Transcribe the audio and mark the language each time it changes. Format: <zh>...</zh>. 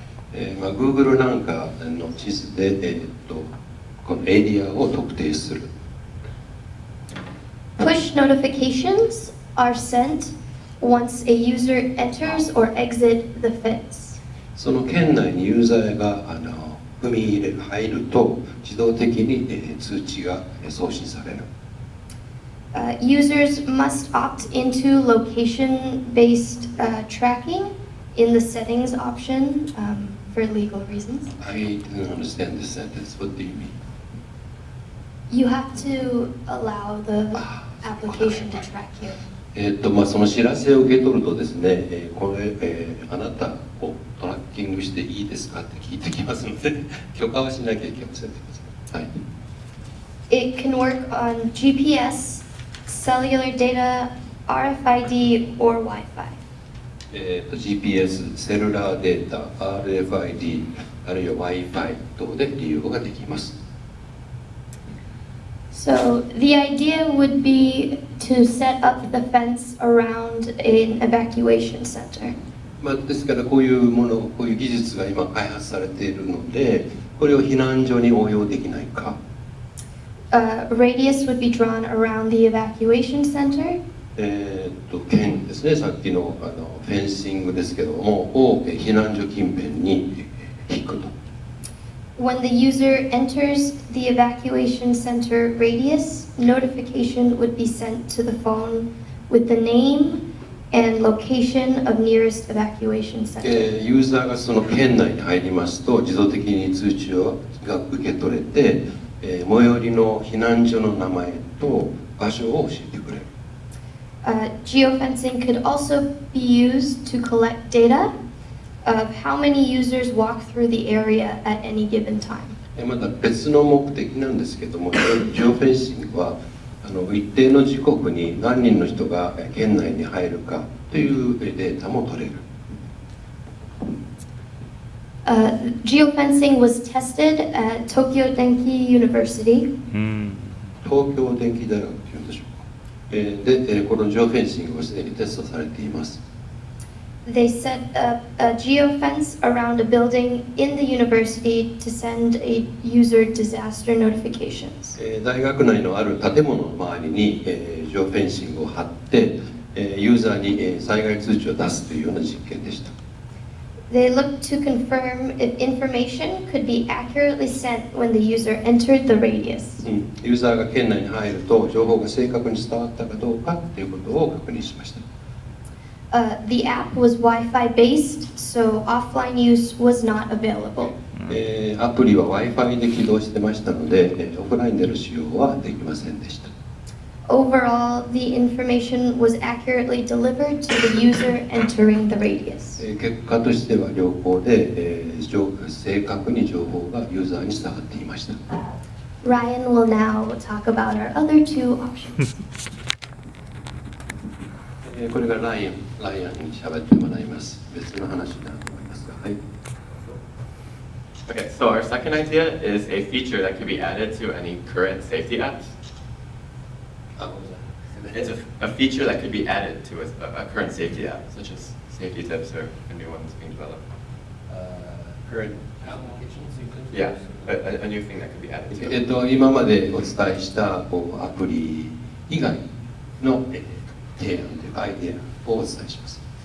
<ja>Google なんかの地図で、このエリアを特定する。</ja> <en>Push notifications are sent once a user enters or exit the fence.</en> <ja>その圏内にユーザーが踏み入ると自動的に、通知が送信される。</ja> <en>Users must opt into location-based tracking in the settings option for legal reasons. I didn't understand this sentence. What do you mean? You have to allow the application to track you.</en> <ja>その知らせを受け取るとですね、これ、あなたをトラッキングしていいですかって聞いてきますので、許可はしなきゃいけません。はい。</ja> <en>It can work on GPS, cellular data, RFID, or Wi-Fi.</en> <ja>GPS、セルラーデータ、RFID、あるいは Wi-Fi 等で利用ができます。</ja> <en>So the idea would be to set up the fence around an evacuation center.</en> <ja>ですからこういうもの、こういう技術が今開発されているので、これを避難所に応用できないか。</ja> <en>Radius would be drawn around the evacuation center.</en> <ja>剣ですね、さっきのフェンシングですけども、を避難所近辺に引くと。</ja> <en>When the user enters the evacuation center radius, notification would be sent to the phone with the name and location of nearest evacuation center.</en> <ja>ユーザーがその圏内に入りますと、自動的に通知が受け取れて、最寄りの避難所の名前と場所を教えてくれる。</ja> <en>Geofencing could also be used to collect data of how many users walk through the area at any given time.</en> <ja>また別の目的なんですけども、ジオフェンシングは一定の時刻に何人の人が県内に入るかというデータも取れる。</ja> <en>Geofencing was tested at Tokyo Denki University.</en> <ja>東京電機大学というんでしょうか。で、このジオフェンシングはすでにテストされています。</ja> <en>They set up a geofence around a building in the university to send a user disaster notifications.</en> <ja>大学内のある建物の周りにジオフェンシングを貼ってユーザーに災害通知を出すというような実験でした。</ja> <en>They looked to confirm if information could be accurately sent when the user entered the radius.</en> <ja>ユーザーが県内に入ると情報が正確に伝わったかどうかということを確認しました。</ja> <en>The app was Wi-Fi based, so offline use was not available.</en> <ja>アプリは Wi-Fi で起動してましたので、オフラインでの使用はできませんでした。</ja> <en>Overall, the information was accurately delivered to the user entering the radius.</en> <ja>結果としては良好で、正確に情報がユーザーに伝わっていました。</ja> <en>Ryan will now talk about our other two options.</en> <ja>これがライアンに喋ってもらいます。別の話だと思いますが、はい。</ja> <en>Okay, so our second idea is a feature that could be added to any current safety apps. It's a feature that could be added to a current safety app, such as safety tips or a new one that's being developed. Current applications? Yeah, a new thing that could be added to it.</en> <ja>今までお伝えしたアプリ以外の提案というかアイデアをお伝えします。</ja>